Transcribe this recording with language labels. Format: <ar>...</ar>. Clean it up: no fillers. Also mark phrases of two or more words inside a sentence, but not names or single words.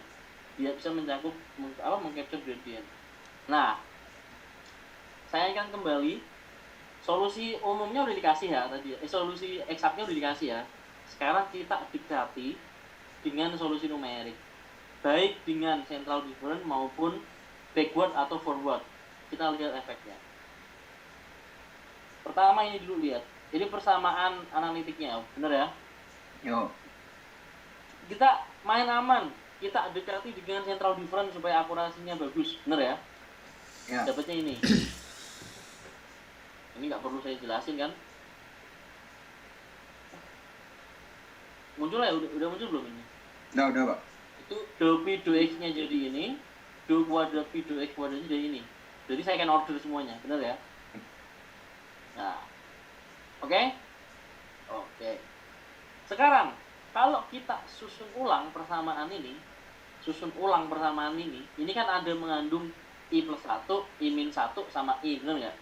<id>Dia bisa mencakup mengcapture gradien. Nah, saya akan kembali. Solusi umumnya udah dikasih ya tadi. Solusi eksaknya udah dikasih ya. Sekarang kita dekati dengan solusi numerik. Baik dengan</id> <en>central difference</en> <id>maupun backward atau forward. Kita lihat efeknya. Pertama ini dulu lihat. Ini persamaan analitiknya, bener ya? Yo. Kita main aman. Kita dekati dengan</id> <en>central difference</en> <id>supaya akurasinya bagus, bener ya? Ya. Dapatnya ini. Ini nggak perlu saya jelasin kan? Muncul ya? Udah muncul belum ini? Udah, Pak. Itu do P do X nya jadi ini, do kuadrat P do X kuadratnya jadi ini. Jadi saya akan order semuanya, benar ya? Nah, oke? Sekarang kalau kita susun ulang persamaan ini kan ada mengandung I plus 1, I min 1 sama I, benar nggak?</id>